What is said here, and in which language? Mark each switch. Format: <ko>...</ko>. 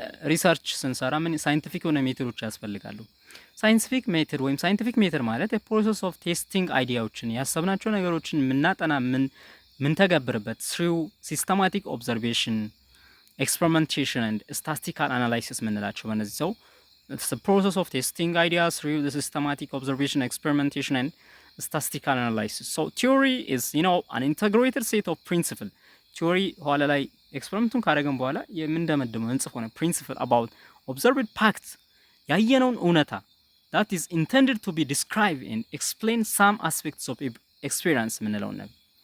<am>ሪሰርች ስንሰራ ምን ሳይንቲፊክ የሆነ ሜቶዶች ያስፈልጋሉ። ሳይንቲፊክ ሜቶድ ወይም ሳይንቲፊክ ሜቶድ ማለት የፕሮሰስ ኦፍ ቴስቲንግ አይዲያዎችን ያሰብናቸው ነገሮችን የምናጠና ምን ተገብርበት ስሩ ሲስተማቲክ ኦብዘርቬሽን ኤክስፐሪመንቴሽን ኤንድ ስታቲስቲካል አናላይሲስ የምንላቸው በእነዚህ ሰው ፕሮሰስ ኦፍ ቴስቲንግ አይዲያስ ስሩ ሲስተማቲክ ኦብዘርቬሽን ኤክስፐሪመንቴሽን ኤንድ statistical analysis.</am> <en>So theory is an integrated set of principle.</en> <am>Theory ኋላ ላይ ኤክስፐሪመንቱን ካደረግን በኋላ የምንደመድመው እንጽፈው ነው</am> <en>principle about observed facts</en> <am>ያየነውን እውነታ</am> <en>that is intended to be described and explain some aspects of experience</en> <am>የምንለው ነገር።</am>